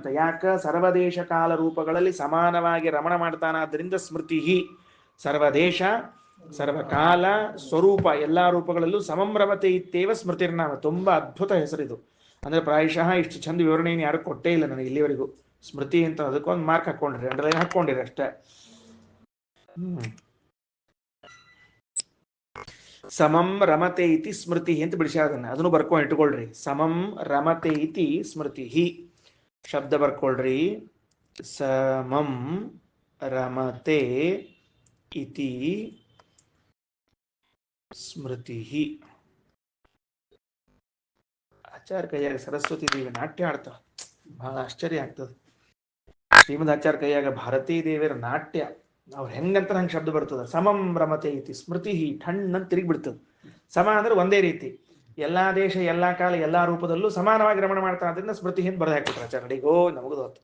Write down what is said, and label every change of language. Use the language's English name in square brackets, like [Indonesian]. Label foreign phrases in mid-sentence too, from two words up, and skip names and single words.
[Kannada] ಯಾಕ, ಸರ್ವದೇಶ ಕಾಲ ರೂಪಗಳಲ್ಲಿ ಸಮಾನವಾಗಿ ರಮಣ ಮಾಡ್ತಾನಾದ್ರಿಂದ ಸ್ಮೃತಿ. ಸರ್ವದೇಶ, ಸರ್ವಕಾಲ, ಸ್ವರೂಪ ಎಲ್ಲಾ ರೂಪಗಳಲ್ಲೂ [Sanskrit] ಸಮಂ ರಮತೆ ಇತ್ತೇವ ಸ್ಮೃತಿರ್ನಾಮ. [Kannada] ತುಂಬಾ ಅದ್ಭುತ ಹೆಸರಿದು. ಅಂದ್ರೆ ಪ್ರಾಯಶಃ ಇಷ್ಟು ಚಂದ ವಿವರಣೆಯನ್ನು ಯಾರು ಕೊಟ್ಟೇ ಇಲ್ಲ ನನಗೆ ಇಲ್ಲಿವರೆಗೂ. ಸ್ಮೃತಿ ಅಂತ ಅದಕ್ಕೊಂದು ಮಾರ್ಕ್ ಹಾಕೊಂಡಿರಿ, ಅಂಡರ್ಲೈನ್ ಹಾಕೊಂಡಿರಿ ಅಷ್ಟೇ. [Sanskrit] ಸಮಂ ರಮತೆ ಇತಿ ಸ್ಮೃತಿ [Kannada] ಅಂತ ಬಿಡಿಸ್ಯಾದನ್ನ, ಅದನ್ನು ಬರ್ಕೊಂಡು ಇಟ್ಕೊಳ್ರಿ. [Sanskrit] ಸಮಂ ರಮತೆ ಇತಿ ಸ್ಮೃತಿ [Kannada] ಶಬ್ದ ಬರ್ಕೊಳ್ರಿ. [Sanskrit] ಸಮಂ ರಮತೆ ಇತಿ ಸ್ಮೃತಿ. [Kannada] ಆಚಾರ್ಯ ಕೈಯಾಗ ಸರಸ್ವತಿ ದೇವಿ ನಾಟ್ಯ ಆಡ್ತಾವ, ಬಹಳ ಆಶ್ಚರ್ಯ ಆಗ್ತದೆ. ಶ್ರೀಮದ್ ಆಚಾರ್ಯ ಕೈಯಾಗ ಭಾರತೀ ದೇವಿಯರ ನಾಟ್ಯ, ಅವ್ರು ಹೆಂಗಂತ ಹಂಗೆ ಶಬ್ದ ಬರ್ತದ. [Sanskrit] ಸಮಂ ರಮತೆ ಐತಿ ಸ್ಮೃತಿ. [Kannada] ಠಣ್ಣಂತ ತಿರುಗಿ ಬಿಡ್ತದೆ. ಸಮ ಅಂದ್ರೆ ಒಂದೇ ರೀತಿ, ಎಲ್ಲಾ ದೇಶ, ಎಲ್ಲಾ ಕಾಲ, ಎಲ್ಲಾ ರೂಪದಲ್ಲೂ ಸಮಾನವಾಗಿ ರಮಣ ಮಾಡ್ತಾ ಅದರಿಂದ ಸ್ಮೃತಿ ಹಿಂದೆ ಬರೆದು ಹಾಕ್ಬಿಟ್ರೆ ಆಚಾರ್ಯಡಿಗೋ ನಮಗದು ಹೊತ್ತು.